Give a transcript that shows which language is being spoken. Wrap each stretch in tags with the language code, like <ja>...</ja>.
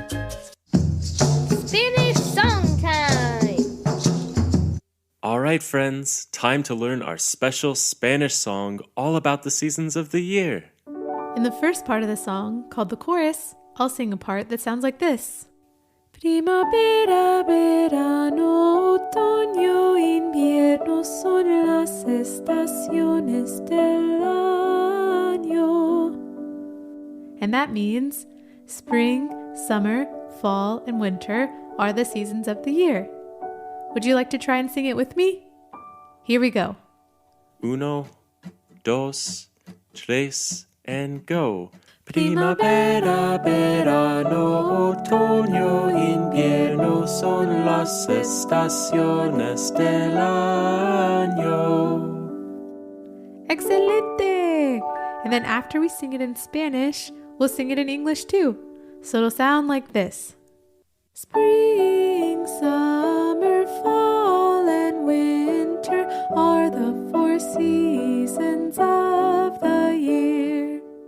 <en>Spanish song time! All right, friends. Time to learn our special Spanish song all about the seasons of the year. In the first part of the song, called the chorus, I'll sing a part that sounds like this.</en> <es>Primavera, verano, otoño, invierno son las estaciones del año.</es> <en>And that means spring, summer, fall, and winter are the seasons of the year. Would you like to try and sing it with me? Here we go.</en> <es>Uno, dos, tres,</es> <en>and go.</en> <es>Primavera, verano, otoño, invierno son las estaciones del año. Excelente!</es> <en>And then after we sing it in Spanish, we'll sing it in English too. So it'll sound like this. Spring, summer, fall, and winter are the 4 seasons of the year.</en>